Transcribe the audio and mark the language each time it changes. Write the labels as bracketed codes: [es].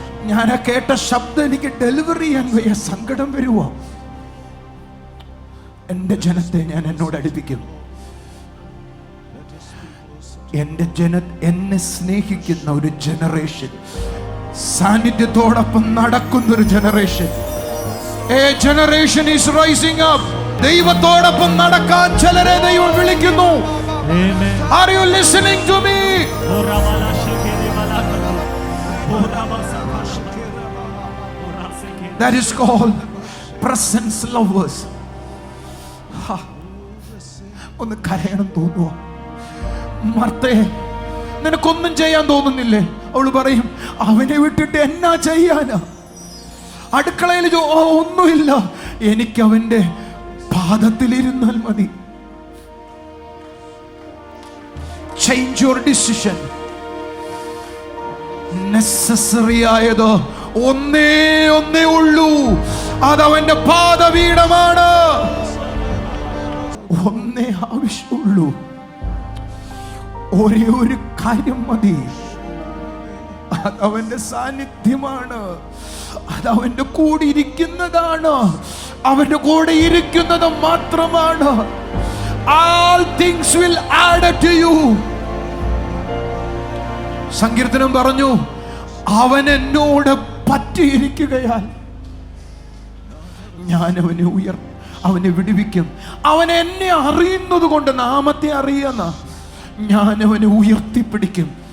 [ml] ഞാൻ കേട്ട ശബ്ദം എനിക്ക് ഡെലിവറി ചെയ്യാൻ വയ്യ, സങ്കടം വരുവാ. എൻ്റെ ജനത്തെ ഞാൻ എന്നോട് അടുപ്പിക്കും. എൻ്റെ എന്നെ സ്നേഹിക്കുന്ന ഒരു ജനറേഷൻ, സാന്നിധ്യത്തോടൊപ്പം നടക്കുന്ന ഒരു generation. [en] A generation is rising up. [ml] ദൈവത്തോടൊപ്പം നടക്കാൻ ചിലരെ ദൈവം വിളിക്കുന്നു. [en] Are you listening to me? That is called presence lovers. [ml] ഒന്ന് കരയണം തോന്നുവോ? മർത്തേ, നിനക്കൊന്നും ചെയ്യാൻ തോന്നുന്നില്ലേ? അവള് പറയും, അവനെ വിട്ടിട്ട് എന്നാ ചെയ്യാനാ? അടുക്കളയിൽ ഒന്നുമില്ല, എനിക്ക് അവന്റെ പാദത്തിലിരുന്നാൽ മതി. [en] Change your decision. [ml] നെസസറി ആയത് ഒന്നേ ഉള്ളൂ, അതവന്റെ പാദപീഠമാണ്. ഒന്നേ ആവശ്യമുള്ളൂ, ഒരേ ഒരു കാര്യം മതി, അതവന്റെ സാന്നിധ്യമാണ്. അത് അവന്റെ കൂടെ ഇരിക്കുന്നതാണ്. അവന്റെ കൂടെ ഇരിക്കുന്നത് മാത്രമാണ്. [en] All things will add to you. [ml] സങ്കീർത്തനം പറഞ്ഞു, അവൻ എന്നോട് പറ്റിയിരിക്കുകയാൽ ഞാൻ അവനെ വിടുവിക്കും. അവൻ എന്നെ അറിയുന്നത് കൊണ്ട്, നാമത്തെ അറിയുന്ന ഞാൻ അവനെ ഉയർത്തിപ്പിടിക്കും.